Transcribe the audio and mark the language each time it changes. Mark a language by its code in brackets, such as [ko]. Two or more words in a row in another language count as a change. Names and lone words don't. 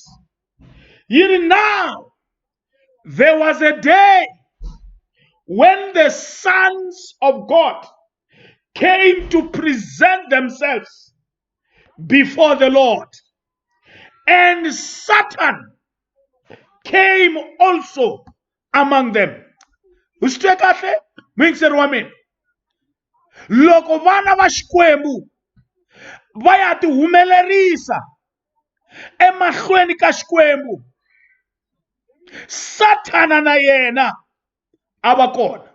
[en] Now there was a day when the sons of God came to present themselves before the Lord, and Satan came also among them. [ts] Loko vana va Xikwembu va ya ti humelerisa emahlweni ka Xikwembu, Satana na yena ava kona.